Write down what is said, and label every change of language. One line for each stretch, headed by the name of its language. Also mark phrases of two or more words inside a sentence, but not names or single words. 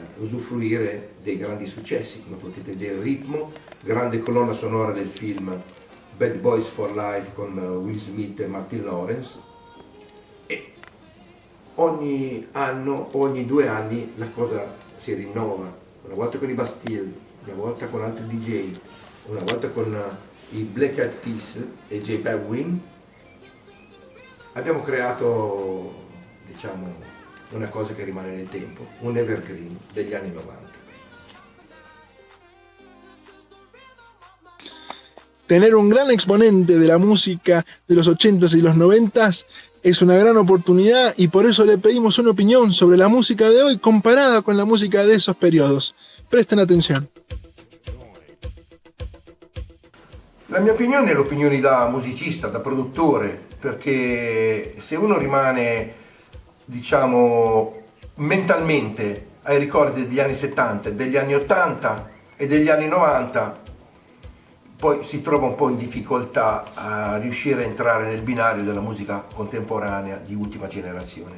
Italian: usufruire dei grandi successi, come potete vedere il ritmo, grande colonna sonora del film Bad Boys for Life con Will Smith e Martin Lawrence, e ogni anno, ogni 2 anni la cosa si rinnova, una volta con i Bastille, una volta con altri DJ, una volta con i Black Eyed Peas e J Balvin. Abbiamo creato, diciamo, una cosa che rimane nel tempo, un evergreen degli anni 90.
Spanish: Tener un gran exponente de la música de los 80s y los 90s es una gran oportunidad, y por eso le pedimos una opinión sobre la música de hoy comparada con la música de esos periodos. Presten atención.
Italian: La mia opinione è l'opinione da musicista, da produttore, perché se uno rimane, diciamo, mentalmente ai ricordi degli anni 70, degli anni 80 e degli anni 90, poi si trova un po' in difficoltà a riuscire a entrare nel binario della musica contemporanea di ultima generazione.